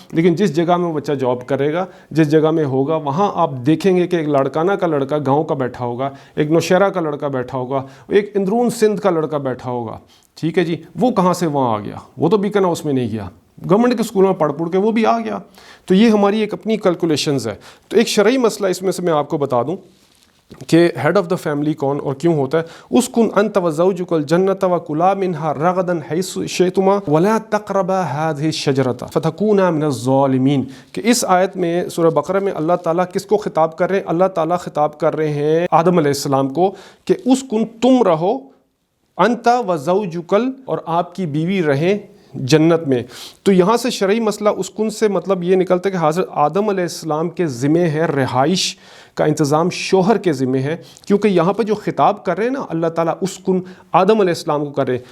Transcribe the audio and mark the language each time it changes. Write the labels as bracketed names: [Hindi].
[Urdu] لیکن جس جگہ میں وہ بچہ جاب کرے گا، جس جگہ میں ہوگا، وہاں آپ دیکھیں گے کہ ایک لاڑکانہ کا لڑکا گاؤں کا بیٹھا ہوگا، ایک نوشہرہ کا لڑکا بیٹھا ہوگا، ایک اندرون سندھ کا لڑکا بیٹھا ہوگا. ٹھیک ہے جی. وہ کہاں سے وہاں آ گیا؟ وہ تو بیکن ہاؤس میں نہیں گیا، گورنمنٹ کے اسکولوں میں پڑھ کے وہ بھی آ گیا. تو یہ ہماری ایک اپنی کیلکولیشنز ہے. تو ایک شرعی مسئلہ اس میں سے میں آپ کو بتا دوں کہ ہیڈ آف دا فیملی کون اور کیوں ہوتا ہے. [Arabic] اسکن انت وزوجک الجنۃ وکلا منہا رغدا حیث شئتما ولا تقربا هذه الشجرۃ فتکونا من الظالمین. [Urdu] کہ اس آیت میں سورہ بقرہ میں اللہ تعالیٰ کس کو خطاب کر رہے ہیں؟ اللہ تعالیٰ خطاب کر رہے ہیں آدم علیہ السلام کو کہ اسکن تم رہو، [Arabic] انت وزوجکل [Urdu] اور آپ کی بیوی رہیں جنت میں. تو یہاں سے شرعی مسئلہ اسکن سے مطلب یہ نکلتا ہے کہ حضرت آدم علیہ السلام کے ذمہ ہے رہائش کا انتظام شوہر کے ذمہ ہے، کیونکہ یہاں پہ جو خطاب کر رہے ہیں نا اللہ تعالیٰ اسکن آدم علیہ السلام کو کر رہے ہیں.